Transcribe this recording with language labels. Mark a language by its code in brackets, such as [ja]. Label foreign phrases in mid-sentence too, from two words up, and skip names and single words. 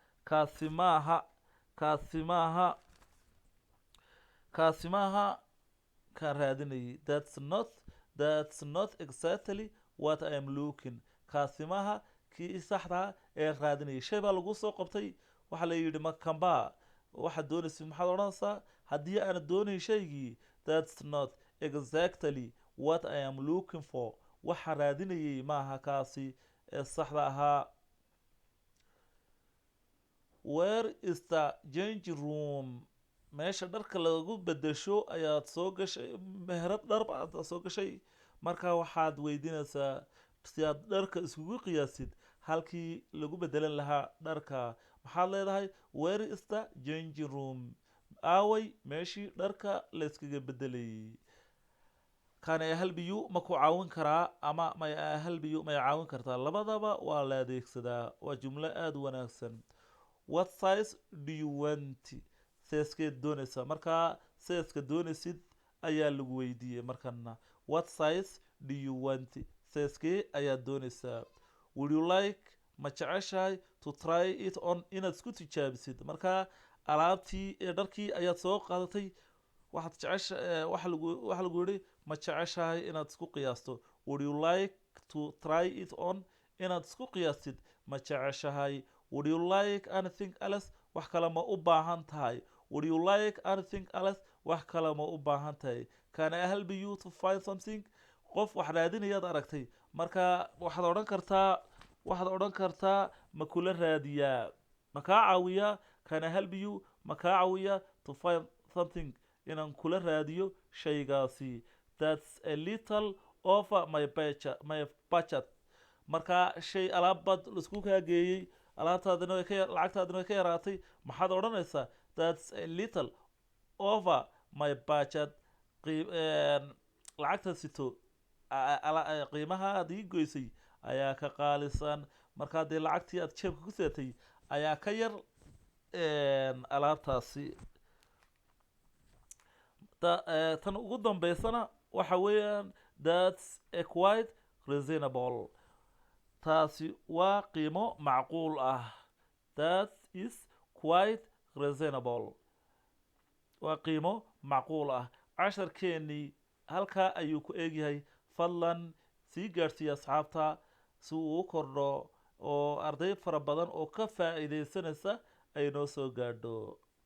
[so] kaan raadinayay [en] that's not exactly what I am looking [so] kaasi maaha kii saxda ee raadinayay shay baa lagu soo qabtay waxa la yidhi makamba waxaad doonaysid maxaad odhanaysaa haddii aanad doonayn shaygii [en] that's not exactly what I am looking for [so] waxa raadinayay maaha kaasi ee saxda ahaa [en] where is the change room [so] meesha dharka lagu bedesho ayaad soo gashay meherad dhar baad soo gashay markaa waxaad weydiinaysaa si aad dharka iskugu qiyaasid halkii lagu bedelan lahaa dharka maxaad leedahay [en] where is the change room [so] aaway meeshii dharka la iskaga bedelayay [en] can I help you [so] ma ku caawin karaa ama [en] may I help you [so] may caawin kartaa labadaba waa la adeegsadaa waa jumlo aada u wanaagsan [en] what size do you want [so] sizekeed doonaysaa markaa sizeska doonaysid ayaa lagu weydiiyey markana [en] what size do you want [so] sizekee ayaad doonaysaa [en] would you like [so] ma jeceshahay [en] to try it on [so] inaad isku tijaabisid markaa alaabtii ee dharkii ayaad soo qaadatay waxaad jecesha waxa lagu yidhi ma jeceshahay inaad isku qiyaasto [en] would you like to try it on [so] inaad isku qiyaastid ma jeceshahay [en] would you like anything else [so] wax kale ma u baahan [en] tahay would you like anything else [so] wax kale ma u baahan tahay [en] can I help you to find something [so] qof wax raadinayaad aragtay marka waxaad odhan kartaa ma kula raadiyaa ma kaa caawiyaa [en] can I help you [so] ma kaa caawiyaa [en] to find something [so] inaan kula raadiyo shaygaasi [en] that's a little over my budget [so] marka shay alaabad laisku kaa geeyey alaabtaadina lacagtaadina way ka yaraatay maxaad odhanaysaa [en] that's a little over my budget [so] lacagta sito qiimaha aad ii goysay ayaa ka qaalisan markaa dee lacagtii aad jeebka ku seetay ayaa ka yar alaabtaasi tan ugu dambeysana waxa weeyaan [en] that's a quite reasonable [so] taasi waa qiimo macquul ah [en] that is quite reasonable [so] waa qiimo macquul ah casharkeennii halkaa ayuu ku eegyahay fadlan sii gaadhsiiya asxaabta si uu u kordho oo arday fara badan oo ka faa'iidaysanaysa ay noo soo gaadho